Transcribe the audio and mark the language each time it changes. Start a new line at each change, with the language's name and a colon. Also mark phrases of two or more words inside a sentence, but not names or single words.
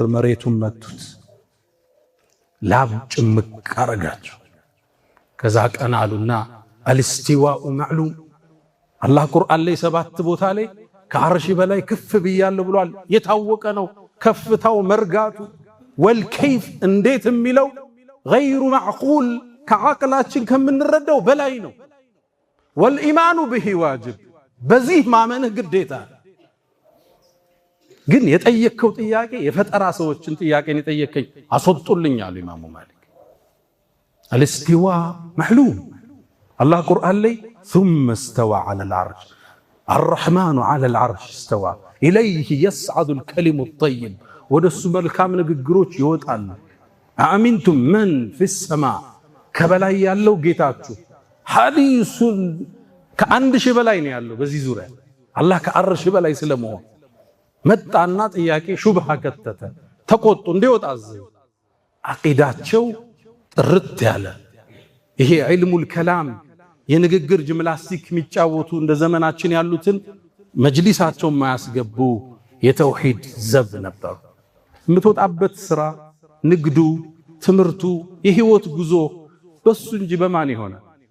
Amharic: መሬቱን መቱት፣ ላብ ጭምቅ አረጋቸው። ከዛ ቀና አሉና
Arabic: الاستواء معلوم
Amharic: አላህ ቁርአን ላይ 7 ቦታ ላይ ከዐርሽ በላይ ከፍ ብያለሁ ብሏል። የታወቀ ነው ከፍታው መርጋቱ። ወልከይፍ እንዴት የሚለው
Arabic: غير معقول
Amharic: ከዓቅላችን ከምንረዳው በላይ ነው።
Arabic: والإيمان به واجب
Amharic: በዚህ ማመንህ ግዴታ። ግን የጠየከው ጥያቄ የፈጠራ ሰዎችን ጥያቄን የጠየከኝ አስወጡልኝ አሉ ኢማሙ ማሊክ።
Arabic: الاستواء معلوم
Amharic: አላህ ቁርአን ላይ
Arabic: ثم استوى على العرش الرحمن على العرش استوى إليه يصعد الكلم الطيب
Amharic: ወደሱ መልካም ንግግሮች ይወጣሉ።
Arabic: أأمنتم من في السماء ከበላይ
Amharic: ያለው ጌታችሁ ሐዲሱን ከአንድ ሺህ በላይ ነው ያለው። በዚህ ዙሪያ አላህ ከዐርሽ በላይ ስለመሆን መጣና ጥያቄ ሹብሃ ከተተ ተቆጡ እንዲወጣ አዘዙ። አቂዳቸው ጥርት ያለ ይሄ
Arabic: علم الكلام
Amharic: የንግግር ጂምናስቲክ የሚጫወቱ እንደ ዘመናችን ያሉትን መጅሊሳቸው ማያስገቡ የተውሂድ ዘብ ነበሩ። የምትወጣበት ስራ ንግዱ ትምርቱ የህይወት ጉዞ በሱ እንጂ በማን ይሆናል?